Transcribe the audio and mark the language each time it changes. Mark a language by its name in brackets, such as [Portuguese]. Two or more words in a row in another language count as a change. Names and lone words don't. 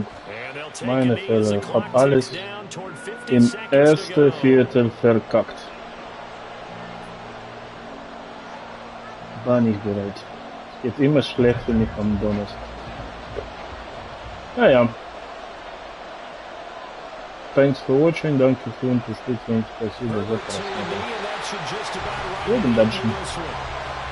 [German] Meine Fehler, hab alles im ersten Viertel verkackt. War nicht bereit. Es geht immer schlecht für mich am Donnerstag. Naja. [English] Thanks for watching, [German] danke für Unterstützung, [Russian] спасибо за просмотр. Будем дальше.